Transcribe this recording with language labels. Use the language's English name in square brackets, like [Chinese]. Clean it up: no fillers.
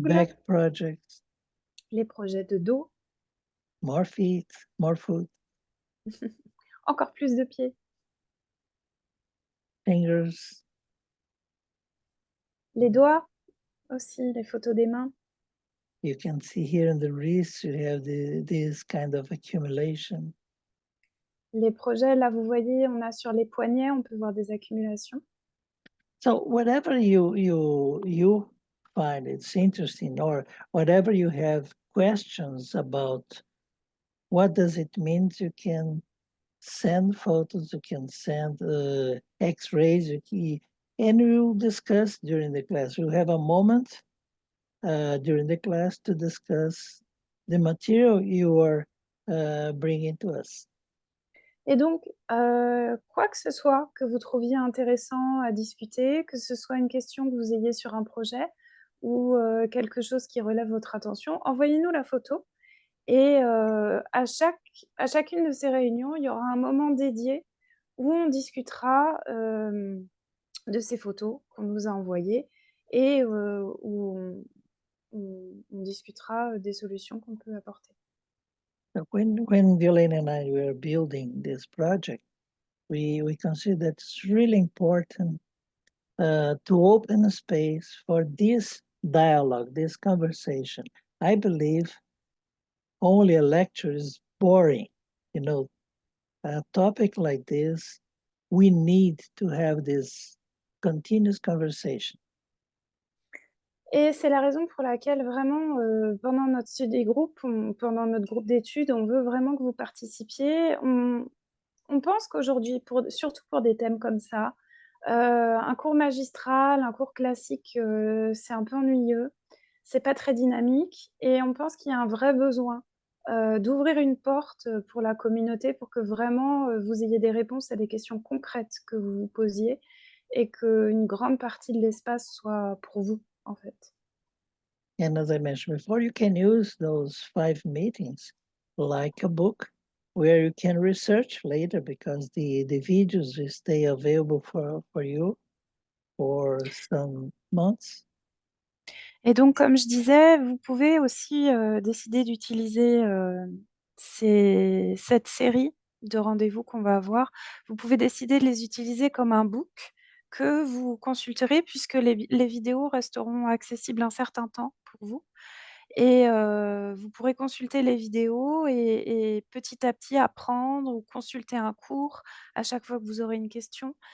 [English] back projects, [French] les projets de dos, [English] more feet, more foot, [French] encore plus de pieds, [English] fingers. [French] les doigts aussi, les photos des mains. [English] You can see here in the wrist, you have this kind of accumulation. [French] Les projets, là, vous voyez, on a sur les poignets, on peut voir des accumulations. [English] So whatever you find it's interesting, or whatever you have questions about, what does it mean? You can send photos, you can send X-rays, and we'll discuss during the class. We'll have a moment during the class to discuss the material you are bringing to us. [French] Et donc, quoi que ce soit que vous trouviez intéressant à discuter, que ce soit une question que vous ayez sur un projet ou quelque chose qui relève votre attention, envoyez-nous la photo et à chacune de ces réunions, il y aura un moment dédié où on discutera, de ces photos qu'on nous a envoyées et où on discutera, des solutions qu'on peut apporter. [English] So when Violaine and I were building this project, we consider that it's really important to open a space for this dialogue, this conversation. I believe only a lecture is boring. You know, a topic like this, we need to have this continuous conversation. [French] Et c'est la raison pour laquelle vraiment, pendant notre study group, pendant notre groupe d'études, on veut vraiment que vous participiez. On pense qu'aujourd'hui, surtout pour des thèmes comme ça, un cours magistral, un cours classique, c'est un peu ennuyeux, c'est pas très dynamique et on pense qu'il y a un vrai besoin, d'ouvrir une porte, pour la communauté pour que vraiment, vous ayez des réponses à des questions concrètes que vous vous posiez et qu'une grande partie de l'espace soit pour vous, en fait. [English] And as I mentioned before, you can use those 5 meetings like a book where you can research later, because the videos will stay available for you for some months. [French] Et donc, comme je disais, vous pouvez aussi, décider d'utiliser, cette série de rendez-vous qu'on va avoir. Vous pouvez décider de les utiliser comme un book que vous consulterez puisque les vidéos resteront accessibles un certain temps pour vous et vous pourrez consulter les vidéos et petit à petit apprendre ou consulter un cours à chaque fois que vous aurez une question.